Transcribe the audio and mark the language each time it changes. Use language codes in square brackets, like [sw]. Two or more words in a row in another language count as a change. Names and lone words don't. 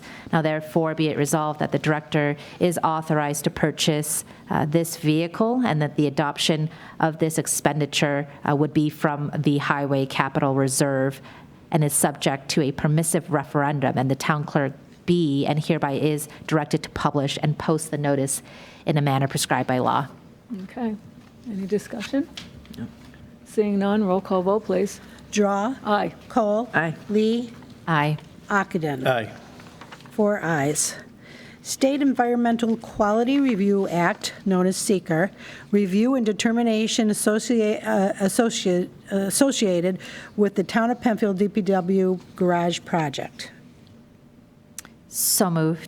[en] Now therefore be it resolved that the Director is authorized to purchase this vehicle and that the adoption of this expenditure would be from the Highway Capital Reserve and is subject to a permissive referendum, and the town clerk be and hereby is directed to publish and post the notice in a manner prescribed by law. Okay. Any discussion? No. Seeing none, roll call vote, please. Drawe. Aye. Kohl. Aye. Lee. Aye. Ockenden. Aye. 4 ayes. State Environmental Quality Review Act, known as SEQR, review and determination associated with the Town of Penfield DPW garage project. So moved.